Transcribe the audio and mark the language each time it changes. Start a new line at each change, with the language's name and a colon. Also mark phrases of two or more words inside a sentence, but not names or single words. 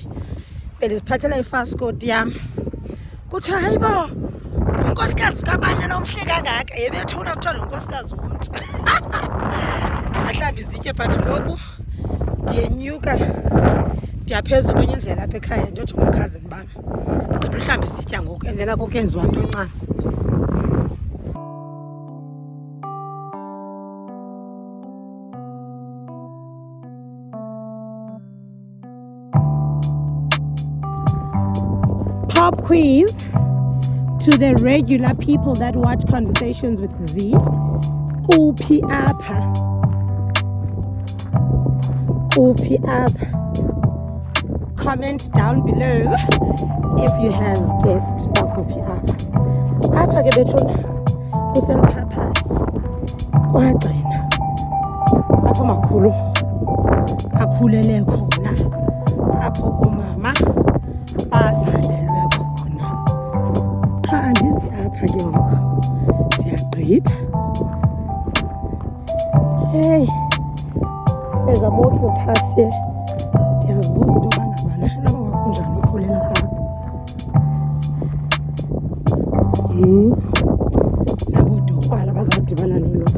Xhosa: Bendiziphathela ifaskoti yam. Kuthiwa hayibo, unkosikazi kabani lo mhle kangaka, yebethuna kuthiwa lo nkosikazi womntu. Ndahlamba izitye but ngoku ndiyenyuka ndiyaphezulu kwenye indlela apha ekhaya ndiyojonga ukhazini bam. Gqiba uhlamba izitya ngoku
English: and then
Xhosa: akukenziwa nto ncam.
English: Pop quiz to the regular people that watch Conversations with Z.
Xhosa: Kuphi apha? Kuphi apha?
English: Comment down below if you have guessed
Xhosa: bakuphi apha. Apha ke bethuna kuseliphaphasi kwagcina apho makhulu akhulele khona, apho umama bazalelwe khona. Xa andizi apha ke ngoku ndiyagqitha.
English: Hey, there's a motor pass here.
Xhosa: Ndiyazibuza into yoba ngabana noba kwakunjani ukhulela apha. Nabo dokwala bazadibana noloba.